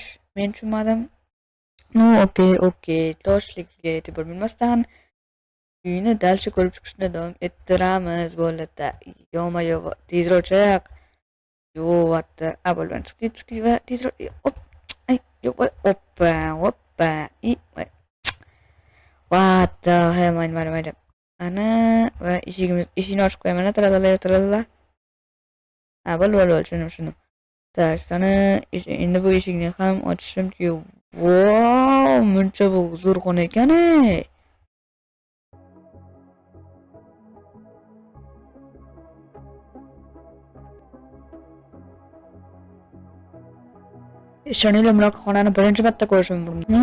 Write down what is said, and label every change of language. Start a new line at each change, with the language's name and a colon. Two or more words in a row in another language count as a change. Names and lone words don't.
Uzbek: Men tushunmadim.
English: No, okey.
Uzbek: Toshlikka e'tibor bermasdan uyni dalcha ko'rib chiqishni davom ettiramiz. Bo'ldi. Yo, tezroq chiq. Yo'q, bo'lmadi. Chiqdik va tezroq. Hoppa.
English: What the hell,
Uzbek: mayli. Ana va eshikni ochib qo'yaman. Tralala. Ha, bo'ldi. Tushundim. Qani endi bu eshikni ham ochishimki, wow, muncha bu zo'r xona ekan-ey. Ishoninglar, bunaqa xonani birinchi marta ko'rishim mumkin.